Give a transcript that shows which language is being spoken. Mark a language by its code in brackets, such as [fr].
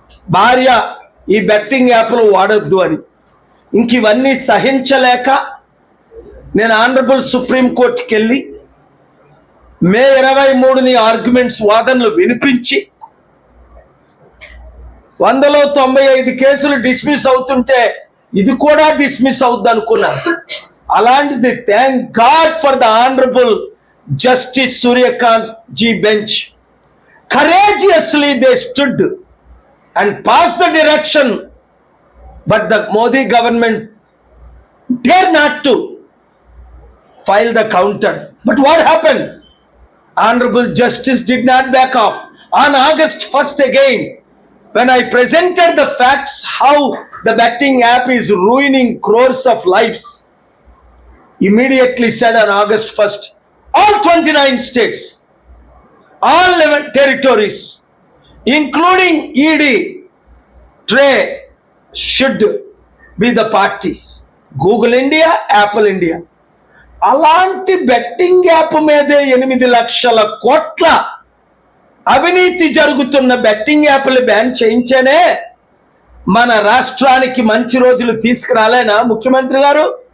[te] భార్య ఈ బెట్టింగ్ యాప్లు వాడొద్దు అని. ఇంక ఇవన్నీ సహించలేక నేను ఆనరబుల్ సుప్రీంకోర్టుకి వెళ్ళి మే 23 ఆర్గ్యుమెంట్స్ వాదనలు వినిపించి 195 కేసులు డిస్మిస్ అవుతుంటే ఇది కూడా డిస్మిస్ అవుద్ది అనుకున్నాను. [en] అలాంటిది thank God for the honourable justice Suryakant ji bench. courageously they stood and passed the direction, but the Modi government dare not to file the counter. But what happened? Honorable Justice did not back off. On August 1st again, when I presented the facts how the betting app is ruining crores of lives, immediately said on August 1st, all 29 states, all 11 territories, including ED, TRAI, should be the parties. Google India, Apple India. [te] అలాంటి betting app మీదే 8 లక్షల కోట్ల అవినీతి జరుగుతున్న betting యాప్లు ban చేయించేనే మన రాష్ట్రానికి మంచి రోజులు తీసుకురాలేనా ముఖ్యమంత్రి గారు?